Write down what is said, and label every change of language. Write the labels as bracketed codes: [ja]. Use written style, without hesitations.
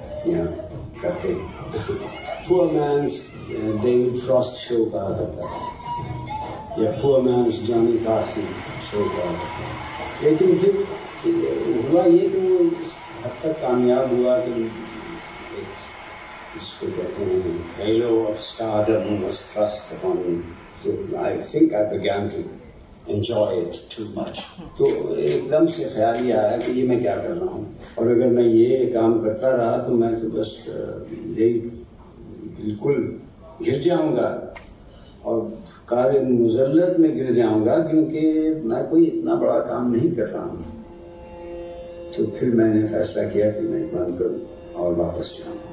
[ur] یہاں کرتے ہیں، پور مینس ڈیوڈ فراسٹ شو کہا کرتا تھا، یا پور مینس جانی کارسن شو کہا کرتا تھا۔ لیکن پھر ہوا یہ کہ وہ اس حد تک کامیاب ہوا کہ اس کو کہتے ہیں [en] halo of stardom was thrust upon me. So I think I began to enjoy it too much. [ur] تو ایک دم سے خیال یہ آیا کہ یہ میں کیا کر رہا ہوں، اور اگر میں یہ کام کرتا رہا تو میں تو بس یہی بالکل گر جاؤں گا اور کار مذلت میں گر جاؤں گا، کیونکہ میں کوئی اتنا بڑا کام نہیں کر رہا ہوں۔ تو پھر میں نے فیصلہ کیا کہ میں بند کروں اور واپس جاؤں۔